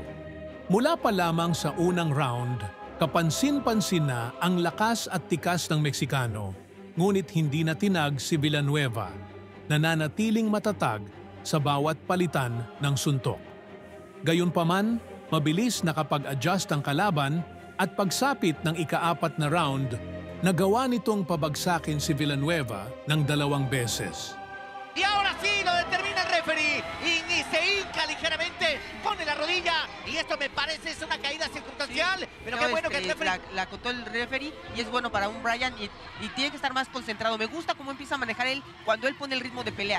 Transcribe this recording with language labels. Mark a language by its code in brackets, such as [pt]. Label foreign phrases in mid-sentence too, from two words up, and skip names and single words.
[tl] Mula pa lamang sa unang round, kapansin-pansin na ang lakas at tikas ng Meksikano, ngunit hindi na tinag si Villanueva, nananatiling matatag sa bawat palitan ng suntok. Gayunpaman, mabilis nakapag-adjust ang kalaban at pagsapit ng ika-4 na round, nagawa nitong pabagsakin si Villanueva ng 2 beses. [es] Y ahora sí lo determina el referee y se hinca ligeramente, pone la rodilla y esto me parece es una caída circunstancial, pero qué bueno que el referee... La acotó el referee y es bueno para un Brian y tiene que estar más concentrado. Me gusta cómo empieza a manejar él cuando él pone el ritmo de pelea.